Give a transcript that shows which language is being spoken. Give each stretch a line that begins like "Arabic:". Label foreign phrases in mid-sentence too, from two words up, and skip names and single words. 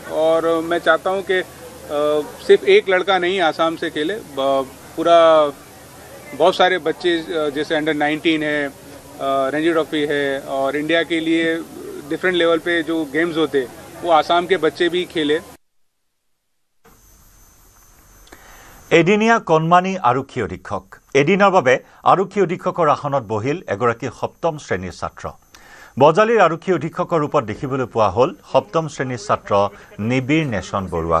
Hindi: और मैं चाहता हूँ कि सिर्फ एक लड़का नहीं आसाम से खेले, पूरा बहुत सारे बच्चे जैसे अंडर 19 है, रणजी ट्रॉफी है, और इंडिया के लिए
English: different level
Hindi: पे जो गेम्स होते वो आसाम के बच्चे भी खेले।
Assamese: এদিনীয়া কণমানি আৰক্ষী অধীক্ষক। এদিনৰ বাবে আৰক্ষী অধীক্ষকৰ আসনত বহিল এগৰাকী সপ্তম শ্ৰেণীৰ ছাত্ৰ। বজালীৰ আৰক্ষী অধীক্ষকৰ ৰূপত দেখিবলৈ পোৱা হ'ল সপ্তম শ্ৰেণীৰ ছাত্ৰ নিবিৰ নেশন বৰুৱাক।